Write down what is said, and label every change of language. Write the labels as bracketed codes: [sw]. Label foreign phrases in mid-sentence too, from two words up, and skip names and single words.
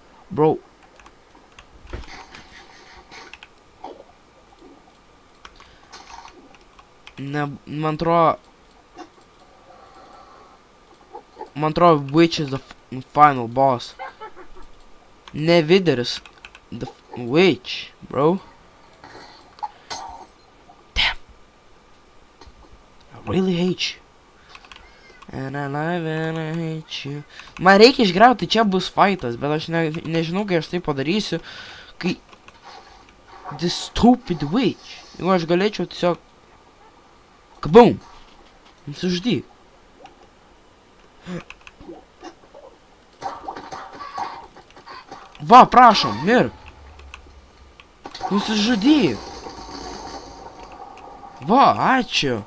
[lt] Bro. Ne, man atrodo, [en] which is the final boss. Ne Videris, the witch, bro. Damn. I really hate you. And I love and I hate you. [lt] Man reikia išgriauti, čia bus fightas, bet aš nežinau, kai aš tai padarysiu, kai [en] this stupid witch. [lt] Jeigu aš galėčiau tiesiog kaboom. Nusižudyk. Va, prašom, mirk. Nusižudyk. Va, ačiū.